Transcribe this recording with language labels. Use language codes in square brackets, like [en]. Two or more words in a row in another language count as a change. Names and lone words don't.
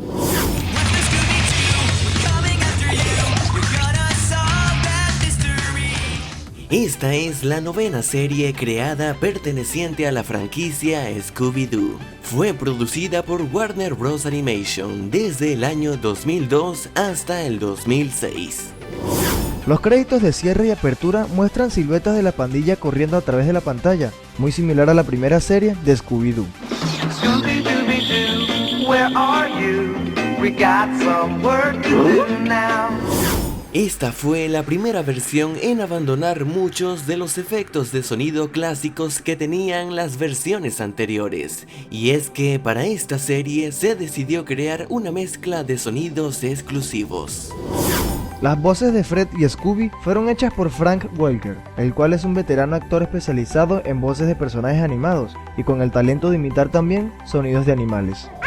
[es] Esta es la novena serie creada perteneciente a la franquicia Scooby-Doo. Fue producida por Warner Bros. Animation desde el año 2002 hasta el 2006. Los créditos de cierre y apertura muestran siluetas de la pandilla corriendo a través de la pantalla, muy similar a la primera serie de Scooby-Doo. [en] Scooby-Dooby-Doo, where are you? We got some work to do now. [es] Esta fue la primera versión en abandonar muchos de los efectos de sonido clásicos que tenían las versiones anteriores, y es que para esta serie se decidió crear una mezcla de sonidos exclusivos. Las voces de Fred y Scooby fueron hechas por Frank Welker, el cual es un veterano actor especializado en voces de personajes animados y con el talento de imitar también sonidos de animales.